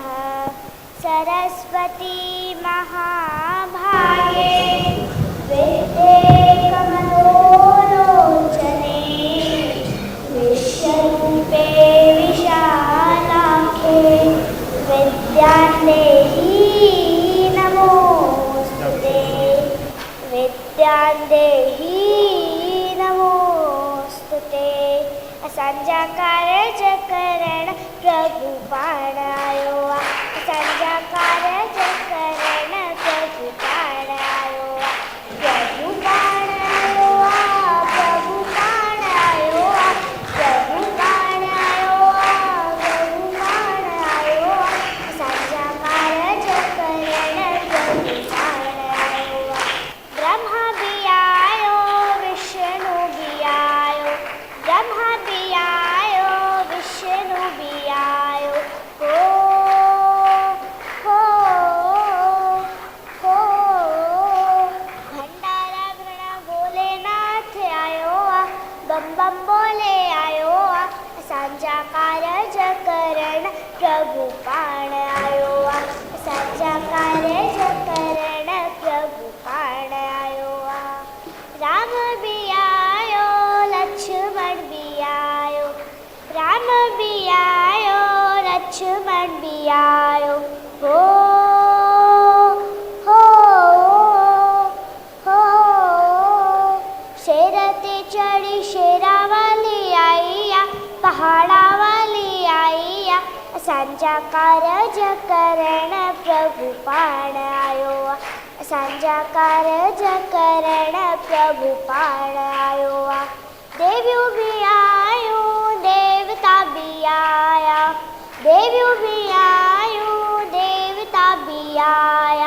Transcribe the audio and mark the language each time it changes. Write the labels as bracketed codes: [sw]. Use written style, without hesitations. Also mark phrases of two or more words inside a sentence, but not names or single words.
[sa] सरस्वती महाभागे विद्ये कमलोलोचने विश्वरूपे विशालाक्षे विद्यां देहि नमोस्तुते। विद्यां देहि नमोस्तुते। [sd] असांजा कारज करण प्रभु पाण आयो आ। असांजा कारज करण प्रभु पाण आयो आ। प्रभु पाण आयो आ। प्रभु पाण आयो आ। प्रभु पाण आयो आ। प्रभु पाण आयो आ। असांजा कारज करण प्रभु पाण आयो आ। ब्रह्मा भी आयो विष्णु भी आयो। ब्रह्मा भी आयो विष्णु भी आयो। हो भंडारा भरण भोलेनाथ आयो आ। बम बम बोले आयो आ। असांजा कारज करण प्रभु पाण आयो आ। असांजा कारज करण प्रभु पाण आयो आ। राम भी आयो लक्ष्मण भी आयो। राम भी आयो लक्ष्मण भी आयो। हो शेर ते चढ़ी शेरावाली आई आ। पहाड़ा वाली आई आ। असांजा कारज करण प्रभु पाण आयो आ। असांजा कारज करण प्रभु पाण आयो आ। देवियूं भी आयूं देवता भी आया। देवियूं भी आयूं देवता भी आया।